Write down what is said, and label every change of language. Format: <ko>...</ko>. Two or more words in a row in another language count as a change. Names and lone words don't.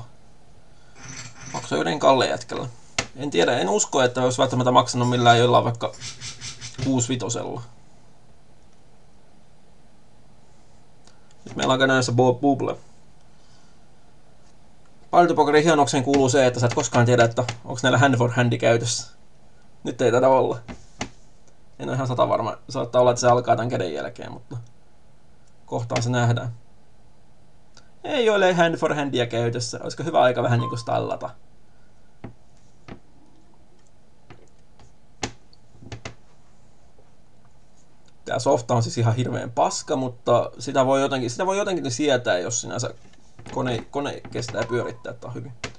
<fi>Maksoi yhden kalleen jätkällä. En tiedä, en usko, että olisi välttämättä maksanut millään jollain vaikka 6-5. Nyt meillä on näissä Bubble. Partypokerin hienokseen kuuluu se, että sä et koskaan tiedä, että onko näillä</fi> <en>hand for handi</en> <fi>käytössä. Nyt ei tätä olla. En ole ihan 100 varma. Saattaa olla, että se alkaa tämän käden jälkeen, mutta kohtaan se nähdään. Ei ole</fi> <en>hand for handia</en> <fi>käytössä. Olisiko hyvä aika vähän niinku stallata? Tää softa on siis ihan hirveän paska, mutta sitä voi jotenkin sietää, jos sinänsä kone kestää pyörittää, että on hyvin.</fi>